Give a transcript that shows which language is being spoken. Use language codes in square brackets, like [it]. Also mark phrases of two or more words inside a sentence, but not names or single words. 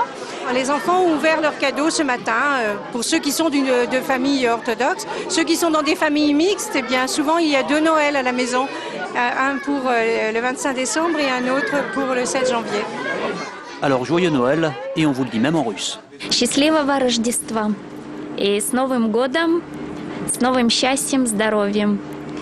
[fr] Les enfants ont ouvert leurs cadeaux ce matin pour ceux qui sont de familles orthodoxes. Ceux qui sont dans des familles mixtes, eh bien souvent il y a 2 Noëls à la maison. Un pour le 25 décembre et un autre pour le 7 janvier. Alors joyeux Noël, et on vous le dit même en russe. [ru] Счастливого Рождества. И с Новым годом, с новым счастьем, здоровьем.